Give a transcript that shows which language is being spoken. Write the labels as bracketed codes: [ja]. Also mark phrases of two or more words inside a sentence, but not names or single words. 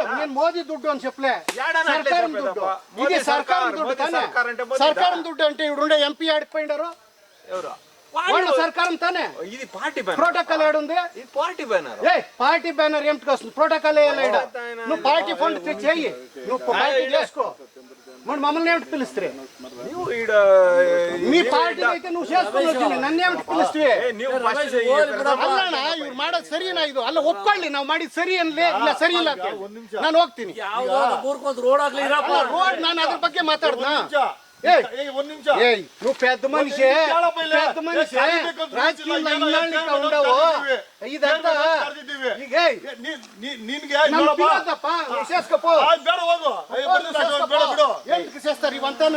[te] నేను మోదీ దుడ్డు అని చెప్పలే, సర్కారం దుడ్డు. ఇది సర్కారం దుడ్డు కానీ సర్కారం దుడ్డు అంటే ఇప్పుడు ఎంపీ ఆడిపోయిండారు ఎవరు? వాళ్ళ సర్కారం తానే. ఇది పార్టీ బ్యానర్. ప్రోటోకాల్ ఏడుంది? ఇది పార్టీ బ్యానర్. పార్టీ బ్యానర్ ఏమిటికి వస్తుంది? ప్రోటోకాల్ వేయాలి. నువ్వు పార్టీ ఫండ్ చెయ్యి, నువ్వు పార్టీ చేసుకో. మరి మమ్మల్ని ఏమిటి పిలుస్తారు? [kn] ನೀವು ಈಡ [te] మీ పార్టీ అయితే నువ్వు చేసుకుని వచ్చింది, నన్ను ఏమిటి పిలుస్తావే? [kn] ನೀವು first ಅಲ್ಲಣ್ಣ, ಇವ್ರು ಮಾಡೋದು ಸರಿನಾ? ಇದು ಅಲ್ಲ, ಒಪ್ಕೊಳ್ಳಿ, ನಾವು ಮಾಡಿದ್ ಸರಿ ಅನ್ಲೇ ಇಲ್ಲ ಸರಿ ಇಲ್ಲ ಅಂತ. ನಾನು ಹೋಗ್ತೀನಿ ರೋಡ್, ನಾನು ಅದ್ರ ಬಗ್ಗೆ ಮಾತಾಡ್ದಾ? [te] ఏయ్ నువ్వు పెద్ద మనిషి, పెద్ద మనిషి, రాజకీయంలో ఇన్నాళ్ళకి ఉండవు. ఇదంతా పిలవద్దప్ప, చేసుకోపో. ఎందుకు చేస్తారు ఇవంతాను?